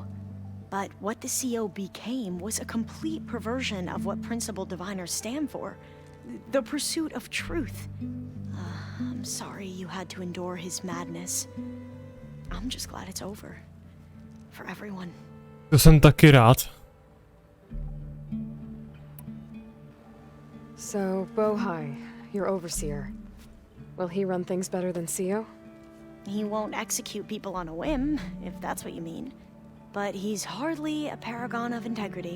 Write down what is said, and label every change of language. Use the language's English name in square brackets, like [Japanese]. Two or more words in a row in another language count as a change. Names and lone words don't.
[English] But what the CEO became was a complete perversion of what principal diviners stand for. The pursuit of truth. I'm sorry you had to endure his madness. I'm just glad it's over. For everyone. [Czech] To jsem taky rád. [English] So, Bohai, your overseer. Will he run things better than CEO? He won't execute people on a whim, if that's what you mean. But he's hardly a paragon of integrity.